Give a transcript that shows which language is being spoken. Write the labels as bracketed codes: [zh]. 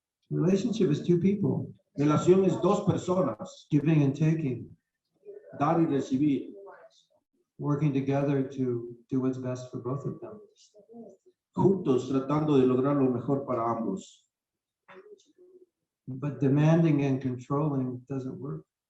[en] Relationship is two people [es] Relación es dos personas, [en] giving and taking, [es] dar y recibir, [en] working together to do what's best for both of them. [es] juntos tratando de lograr lo mejor para ambos. [en] But demanding and controlling doesn't work